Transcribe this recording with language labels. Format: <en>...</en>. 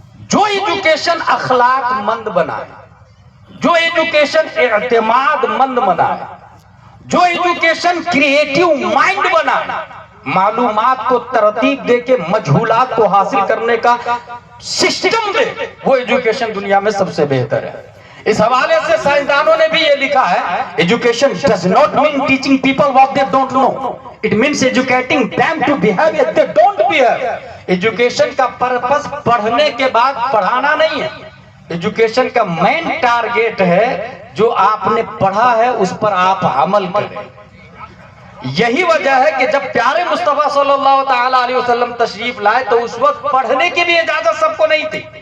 <ur>جو ایجوکیشن اخلاق مند بنائے, جو ایجوکیشن اعتماد مند بنائے, جو ایجوکیشن کریٹیو مائنڈ بنائے, معلومات کو ترتیب دے کے مجہولات کو حاصل کرنے کا سسٹم دے, وہ ایجوکیشن دنیا میں سب سے بہتر ہے. اس حوالے سے سائنسدانوں نے بھی یہ لکھا ہے education</ur> <en>does not mean teaching people what they don't know. It means educating them to behave as they don't behave.</en> <ur>Education کا پرپس پڑھنے کے بعد پڑھانا نہیں ہے. ایجوکیشن کا مین ٹارگیٹ ہے جو آپ نے پڑھا ہے اس پر آپ عمل کریں. یہی وجہ ہے کہ جب پیارے مصطفیٰ صلی اللہ تعالیٰ علیہ وسلم تشریف لائے تو اس وقت پڑھنے کی بھی اجازت سب کو نہیں تھی.</ur>